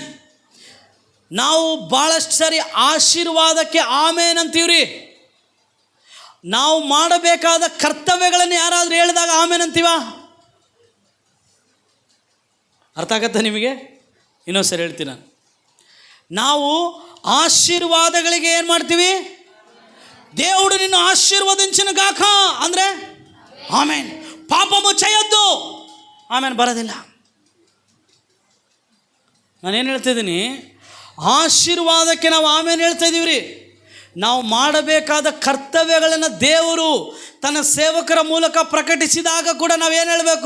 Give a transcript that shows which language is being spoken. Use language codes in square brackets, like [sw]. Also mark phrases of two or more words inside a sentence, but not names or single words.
[kn] ನಾವು ಭಾಳಷ್ಟು ಸಾರಿ ಆಶೀರ್ವಾದಕ್ಕೆ ಆಮೇನ್ ಅಂತೀವ್ರಿ. ನಾವು ಮಾಡಬೇಕಾದ ಕರ್ತವ್ಯಗಳನ್ನು ಯಾರಾದರೂ ಹೇಳಿದಾಗ ಆಮೇನ್ ಅಂತೀವ? ಅರ್ಥ ಆಗತ್ತೆ ನಿಮಗೆ? ಇನ್ನೊಂದು ಸರಿ ಹೇಳ್ತೀನಿ ನಾನು. ನಾವು ಆಶೀರ್ವಾದಗಳಿಗೆ ಏನು ಮಾಡ್ತೀವಿ? [te] దేవుడు నిన్ను ఆశీర్వదించిన గాక [kn] ಅಂದರೆ ಆಮೇನ್. [te] ಪಾಪము చేయొద్దు, [kn] ಆಮೇನ್ ಬರೋದಿಲ್ಲ. ನಾನೇನು ಹೇಳ್ತಿದ್ದೀನಿ? ಆಶೀರ್ವಾದಕ್ಕೆ ನಾವು ಆಮೇನ್ ಹೇಳ್ತಾ ಇದ್ದೀವಿ ರೀ. ನಾವು ಮಾಡಬೇಕಾದ ಕರ್ತವ್ಯಗಳನ್ನು ದೇವರು ತನ್ನ ಸೇವಕರ ಮೂಲಕ ಪ್ರಕಟಿಸಿದಾಗ ಕೂಡ ನಾವೇನು ಹೇಳಬೇಕು?